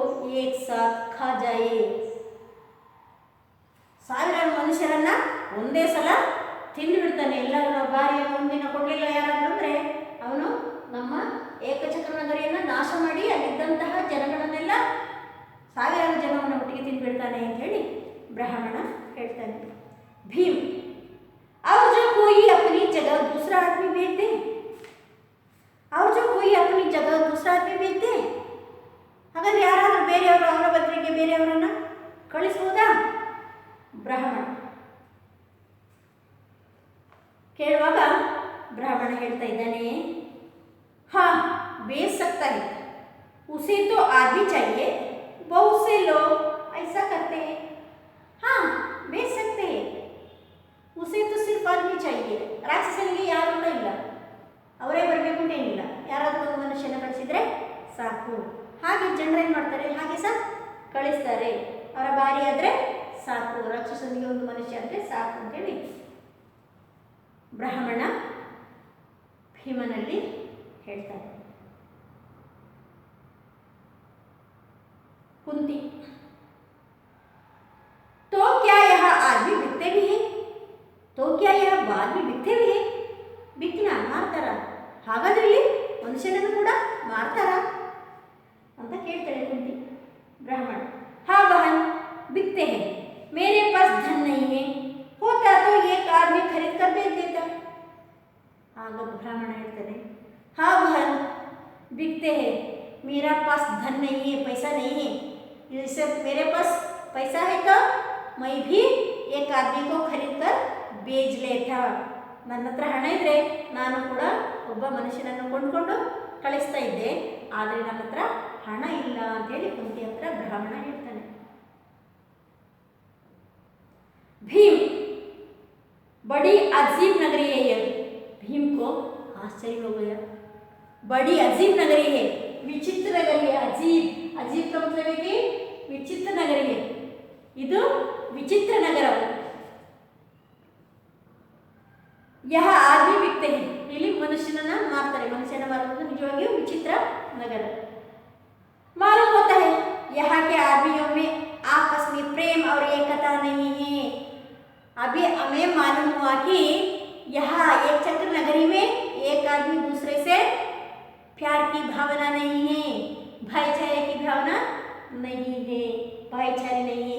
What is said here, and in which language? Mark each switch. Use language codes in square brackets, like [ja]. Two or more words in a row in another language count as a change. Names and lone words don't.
[hi] एक साथ खा जाए. [kn] ಸಾವಿರಾರು ಮನುಷ್ಯರನ್ನ ಒಂದೇ ಸಲ ತಿಂದು ಬಿಡ್ತಾನೆ. ಎಲ್ಲರೂ ಬಾರಿಯ ಒಂದಿನ ಕೊಡಲಿಲ್ಲ ಯಾರಾದರೂ ಅಂದರೆ ಅವನು ನಮ್ಮ ಏಕಚಕ್ರ ನಗರಿಯನ್ನು ನಾಶ ಮಾಡಿ ಅಲ್ಲಿದ್ದಂತಹ ಜನಗಳನ್ನೆಲ್ಲ ಸಾವಿರಾರು ಜನವನ್ನು ಒಟ್ಟಿಗೆ ತಿಂದುಬಿಡ್ತಾನೆ ಅಂತ ಹೇಳಿ ಬ್ರಾಹ್ಮಣ ಹೇಳ್ತಾನೆ. [hi] ಭೀಮ್ और जो कोई अपनी जगह दूसरा आदमी बेच दे, और जो कोई अपनी जगह दूसरा आदमी बेच दे, [kn] ಹಾಗಾದ್ರೆ ಯಾರಾದರೂ ಬೇರೆಯವರು ಅವರ ಬದಲಿಗೆ ಬೇರೆಯವರನ್ನ ಕಳಿಸಬಹುದಾ? ಬ್ರಾಹ್ಮಣ ಕೇಳುವಾಗ ಬ್ರಾಹ್ಮಣ ಹೇಳ್ತಾ ಇದ್ದಾನೆ, ಹಾ [hi] बेच सकता है, उसे तो आदमी चाहिए, बहुत से लोग ऐसा करते हैं. हाँ बेच सकते हैं, उसे तो सिर्फ आदमी चाहिए. [kn] ರಾಕ್ಷಸನಿಗೆ ಯಾರು ಕೂಡ ಇಲ್ಲ, ಅವರೇ ಬರಬೇಕು ಅಂತ ಏನಿಲ್ಲ, ಯಾರಾದರೂ ಒಂದು ಮನುಷ್ಯನ ಕಳಿಸಿದ್ರೆ ಸಾಕು. ಹಾಗೆ ಜನರೇನು ಮಾಡ್ತಾರೆ, ಹಾಗೆ ಸಹ ಕಳಿಸ್ತಾರೆ. ಅವರ ಬಾರಿ ಆದರೆ ಸಾಕು, ರಾಕ್ಷಸನಿಗೆ ಒಂದು ಮನುಷ್ಯ ಅಂದರೆ ಸಾಕು ಅಂತೇಳಿ ಬ್ರಾಹ್ಮಣ ಭೀಮನಲ್ಲಿ ಹೇಳ್ತಾರೆ. [hi] कुंती तो क्या यह आदमी बिकते भी है, तो क्या यह आदमी बिकते भी है, [kn] ಬಿಕ್ಕಿನ ಮಾರ್ತಾರ, ಹಾಗಾದ್ರೆ ಇಲ್ಲಿ ಮನುಷ್ಯನನ್ನು ಕೂಡ ಮಾರ್ತಾರ ಅಂತ ಕೇಳ್ತಾಳೆ ಕುಂತಿ. ಬ್ರಾಹ್ಮಣ ಹಾ [hi] बहन बिकते हैं, मेरे पास धन नहीं है, होता तो एक आदमी खरीद कर बेच देता. [kn] ಆಗ ಬ್ರಾಹ್ಮಣ ಹೇಳ್ತಾನೆ, ಹಾ [hi] बहन बिकते हैं, मेरा पास धन नहीं है, पैसा नहीं है, जैसे मेरे पास पैसा है तो मैं भी एक आदमी को खरीद कर बेच लेता. [kn] ನನ್ನ ಹತ್ರ ಹಣ ಇದ್ದರೆ ನಾನು ಕೂಡ ಒಬ್ಬ ಮನುಷ್ಯನನ್ನು ಕೊಂಡ್ಕೊಂಡು ಕಳಿಸ್ತಾ ಇದ್ದೆ, ಆದರೆ ನನ್ನ ಹತ್ರ ಹಣ ಇಲ್ಲ ಅಂತೇಳಿ ಕುಂತಿ ಹತ್ರ ಬ್ರಾಹ್ಮಣ ಹೇಳ್ತಾನೆ. [hi] भीम बड़ी अजीब नगरी है ये. भीम को आश्चर्य हो गया. बड़ी अजीब नगरी है, विचित्र नगरी है. अजीब अजीब का मतलब है कि विचित्र नगरी है. [kn] ಇದು ವಿಚಿತ್ರ ನಗರ. [hi] यह आदमी बिकते हैं, [kn] ಇಲ್ಲಿ ಮನುಷ್ಯನನ್ನ ಮಾರ್ತಾರೆ. ಮನುಷ್ಯನ ಮಾರುವುದು ನಿಜವಾಗಿಯೂ ವಿಚಿತ್ರ ನಗರ. [hi] मालूम होता है यहाँ के आदमियों में आपस में प्रेम और एकता नहीं है. अभी हमें मालूम हुआ कि यहाँ एक चक्र नगरी में एक आदमी दूसरे से प्यार की भावना नहीं है, भाईचारे की भावना नहीं है, भाईचारे नहीं है.